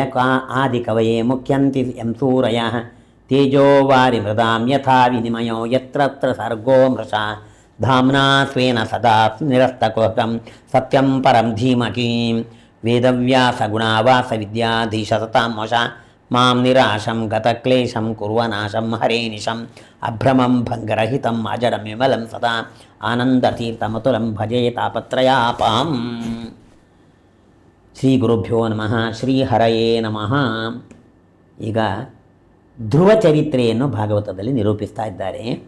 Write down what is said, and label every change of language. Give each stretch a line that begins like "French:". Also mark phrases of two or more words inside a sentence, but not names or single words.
Sanskrit: ಆದಿಕವಯೇ ಮುಖ್ಯಂತಿ ಯಂ ಸೂರಯಃ ತೇಜೋ ವಾರಿಮೃದಾಂ ಯಥಾ ವಿನಿಮಯೋ ಯತ್ರ ಸರ್ಗೋ ಮೃಷಾ ಧಾಮ್ನಾ ಸ್ವೇನ ಸದಾ ನಿರಸ್ತಕೃತಂ ಸತ್ಯಂ ಪರಂ ಧೀಮಹಿ ವೇದವ್ಯಾಸಗುಣಾವಾಸವಿದ್ಯಾಧೀಶತತಾಂ ವಶಾ ಮಾಂ ನಿರಾಶಂ ಗತಕ್ಲೇಶಂ ಕುರ್ವನಾಶಂ ಹರೇನಿಶಂ ಅಭ್ರಮಂ ಭಂಗರಹಿತಂ ಅಜಡಂ ವಿಮಲಂ ಸದಾ ಆನಂದತೀರ್ಥಮತುಲಂ ಭಜೆ ತಾಪತ್ರಯಾಪಾಂ. ಶ್ರೀ ಗುರುಭ್ಯೋ ನಮಃ. ಶ್ರೀ ಹರಯೇ ನಮಃ.
Kannada: ಈಗ ಧ್ರುವ ಚರಿತ್ರೆಯನ್ನು ಭಾಗವತದಲ್ಲಿ ನಿರೂಪಿಸ್ತಾ ಇದ್ದಾರೆ.